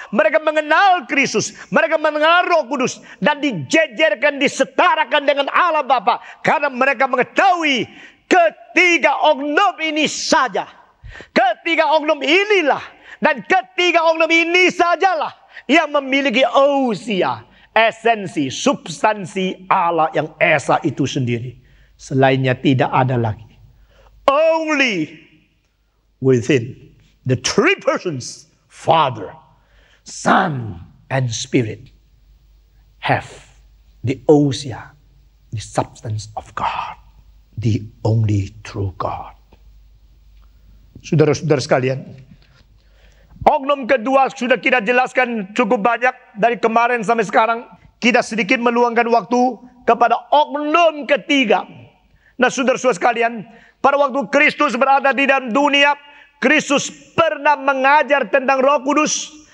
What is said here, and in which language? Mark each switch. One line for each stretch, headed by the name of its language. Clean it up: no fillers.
Indonesian: Mereka mengenal Kristus, mereka mengenal Roh Kudus, dan dijejerkan, disetarakan dengan Allah Bapa, karena mereka mengetahui ketiga oknum ini saja. Ketiga oknum inilah dan ketiga oknum ini sajalah yang memiliki ousia, esensi, substansi Allah yang esa itu sendiri. Selainnya tidak ada lagi.
English: Only within the 3 persons, Father, Son, and Spirit, have the ousia, the substance of God, the only true God.
Indonesian: Saudara-saudara sekalian, oknum kedua sudah kita jelaskan cukup banyak dari kemarin sampai sekarang. Kita sedikit meluangkan waktu kepada oknum ketiga. Nah, saudara-saudara sekalian, pada waktu Kristus berada di dalam dunia, Kristus pernah mengajar tentang Roh Kudus.